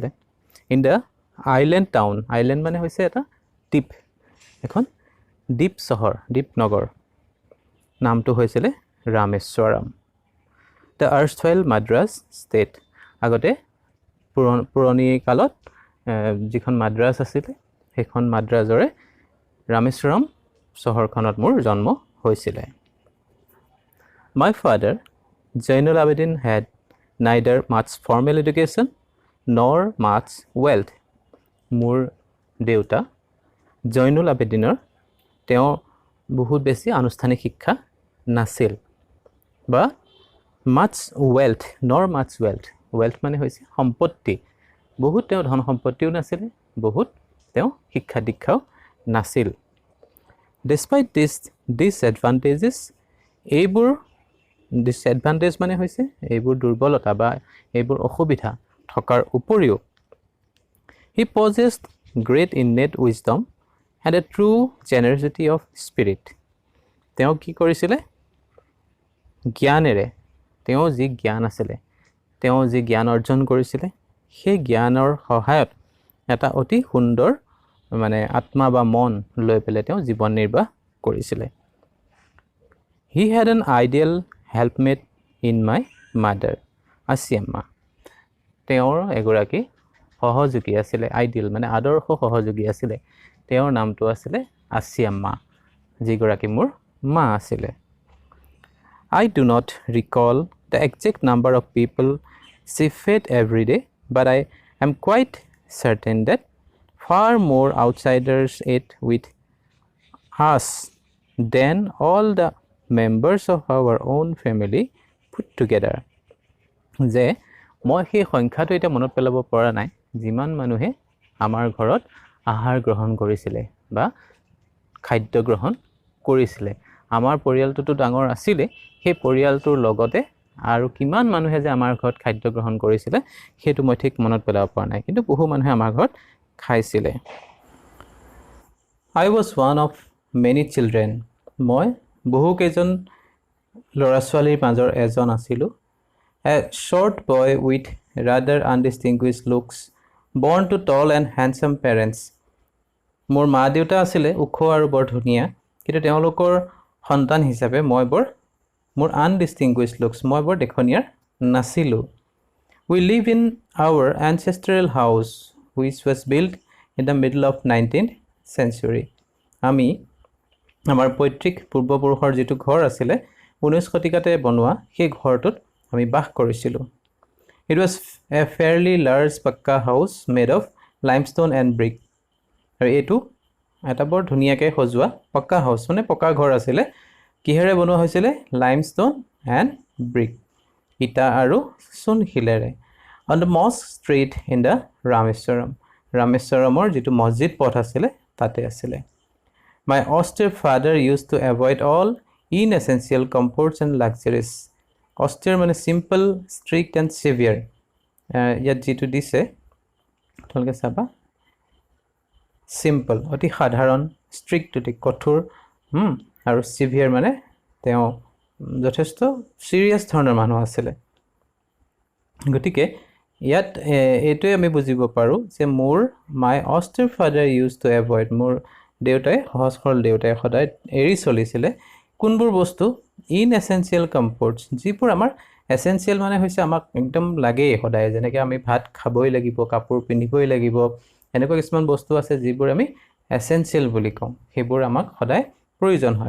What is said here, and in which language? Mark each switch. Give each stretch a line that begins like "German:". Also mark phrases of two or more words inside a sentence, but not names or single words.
English: In the island town,
Assamese: আইলেণ্ড মানে হৈছে এটা দ্বীপ, এখন দ্বীপ চহৰ, দ্বীপ নগৰ, নামটো হৈছিল ৰামেশ্বৰম।
English: the erstwhile Madras State,
Assamese: আগতে পুৰণি কালত যিখন মাদ্ৰাজ আছিল সেইখন মাদ্ৰাজৰে ৰামেশ্বৰম চহৰখনত মোৰ জন্ম হৈছিল।
English: My father Zainul Abidin had neither much formal education nor much wealth.
Assamese: মোৰ দেউতা জৈনুল আবেদিনৰ তেওঁ বহুত বেছি আনুষ্ঠানিক শিক্ষা নাছিল, বা
English: much wealth nor much wealth
Assamese: মানে হৈছে সম্পত্তি, বহুত তেওঁ ধন সম্পত্তিও নাছিল, বহুত তেওঁ শিক্ষা দীক্ষাও নাছিল।
English: Despite these disadvantages,
Assamese: এইবোৰ disadvantage মানে হৈছে এইবোৰ দুৰ্বলতা বা এইবোৰ অসুবিধা থকাৰ উপৰিও
English: he possessed great innate wisdom and a true generosity of spirit.
Assamese: তেওঁ কি কৰিছিল? জ্ঞানেৰে, তেওঁ যি জ্ঞান আছিল, তেওঁ যি জ্ঞান অৰ্জন কৰিছিল, সেই জ্ঞানৰ সহায়ত এটা অতি সুন্দৰ মানে আত্মা বা মন লৈ পেলাই তেওঁ জীৱন নিৰ্বাহ কৰিছিল।
English: He had an ideal helpmate in my mother, Asiamma.
Assamese: তেওঁৰ এগৰাকী সহযোগী আছিল, আইডিয়েল মানে আদৰ্শ সহযোগী আছিল, তেওঁৰ নামটো আছিল Asiamma, যিগৰাকী মোৰ মা আছিল।
English: I do not recall the exact number of people she fed every day, but I am quite certain that far more outsiders ate with us than all the members of our own family put together.
Assamese: যে মই সেই সংখ্যাটো এটা মনত পেলাব পৰা নাই যিমান মানুহে আমাৰ ঘৰত আহাৰ গ্ৰহণ কৰিছিল বা খাদ্য গ্ৰহণ কৰিছিল। আমাৰ পৰিয়ালটোতো ডাঙৰ আছিল, সেই পৰিয়ালটোৰ লগতে আৰু কিমান মানুহে যে আমাৰ ঘৰত খাদ্য গ্ৰহণ কৰিছিল সেইটো মই ঠিক মনত পেলাব পৰা নাই, কিন্তু বহু মানুহে আমাৰ ঘৰত খাইছিল।
English: I was one of many children.
Assamese: মই বহু কেইজন ল'ৰা ছোৱালীৰ মাজৰ এজন আছিলোঁ।
English: A short boy with rather undistinguished looks, born to tall and handsome parents.
Assamese: মোৰ মা দেউতা আছিলে ওখ আৰু বৰ ধুনীয়া, কিন্তু তেওঁলোকৰ সন্তান হিচাপে মই মোৰ
English: undistinguished looks,
Assamese: মই বৰ দেখনীয়াৰ নাছিলোঁ।
English: We live in our ancestral house which was built in the middle of 19th century.
Assamese: আমি আমাৰ পৈতৃক পূৰ্বপুৰুষৰ যিটো ঘৰ আছিলে 19 শতিকাতে বনোৱা সেই ঘৰটোত আমি বাস কৰিছিলোঁ।
English: It was a fairly large pakka house made of limestone and brick.
Assamese: আৰু এইটো এটা বৰ ধুনীয়াকৈ সজোৱা পক্কা হাউচ, মানে পকা ঘৰ আছিলে। কিহেৰে বনোৱা হৈছিলে?
English: limestone and brick,
Assamese: ইটা আৰু চূণশিলেৰে।
English: On the mosque street in the
Assamese: ৰামেশ্বৰমৰ যিটো মছজিদ পথ আছিলে তাতে আছিলে।
English: My austere father used to avoid all inessential comforts and luxuries. Austere মানে simple, strict and severe.
Assamese: ইয়াত যিটো দিছে তোমালোকে চাবা, simple অতি সাধাৰণ, strict অতি কঠোৰ, আৰু severe মানে তেওঁ যথেষ্ট চিৰিয়াছ ধৰণৰ মানুহ আছিলে। গতিকে ইয়াত এইটোৱে আমি বুজিব পাৰোঁ যে মোৰ
English: my austere father use to avoid,
Assamese: মোৰ দেউতাই, সহজ সৰল দেউতাই সদায় এৰি চলিছিলে কোনবোৰ বস্তু
English: inessential comforts,
Assamese: যিবোৰ আমাৰ এচেঞ্চিয়েল মানে হৈছে আমাক একদম লাগেই সদায়, যেনেকৈ আমি ভাত খাবই লাগিব, কাপোৰ পিন্ধিবই লাগিব, এনেকুৱা কিছুমান বস্তু আছে যিবোৰ আমি এচেঞ্চিয়েল বুলি কওঁ, সেইবোৰ আমাক সদায় প্ৰয়োজন হয়।